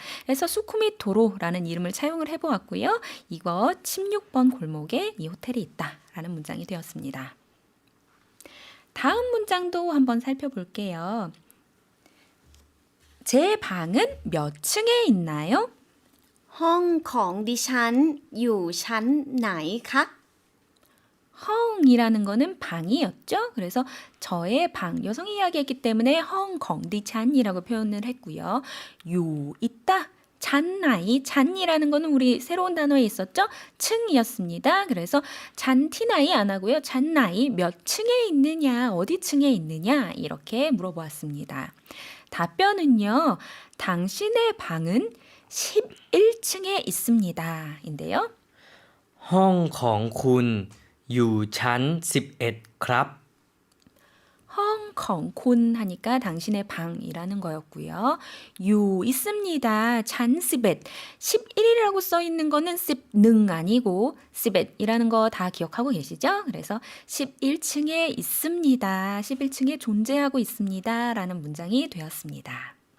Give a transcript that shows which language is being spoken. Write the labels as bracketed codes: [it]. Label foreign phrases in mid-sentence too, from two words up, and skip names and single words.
[ko] 그래서 수쿰빗 도로라는 이름을 차용을 해보았고요. 이거 16번 골목에 이 호텔이 있다라는 문장이 되었습니다. 다음 문장도 한번 살펴볼게요. 제 방은 몇 층에 있나요? [th] ห้องของดิฉันอยู่ชั้นไหนคะ [ko] 헝이라는 거는 방이었죠. 그래서 저의 방, 여성이 이야기했기 때문에 헝컹디찬이라고 표현을 했고요. 요, 있다. 잔나이, 잔이라는 거는 우리 새로운 단어에 있었죠? 층이었습니다. 그래서 잔티나이 안 하고요. 잔나이 몇 층에 있느냐, 어디 층에 있느냐 이렇게 물어보았습니다. 답변은요. 당신의 방은 11층에 있습니다. 인데요. [th] ห้องของคุณอยู่ชั้น11ครับ ห้อง ของ คุณ [ko] 하니까 당신의 방이라는 거였고요. 유 있습니다. [th] ชั้น สิบเอ็ด [ko] 11이라고 써 있는 거는 습능 아니고 스벳이라는 거 다 기억하고 계시죠? 그래서 11층에 있습니다. 11층에 존재하고 있습니다. 라는 문장이 되었습니다.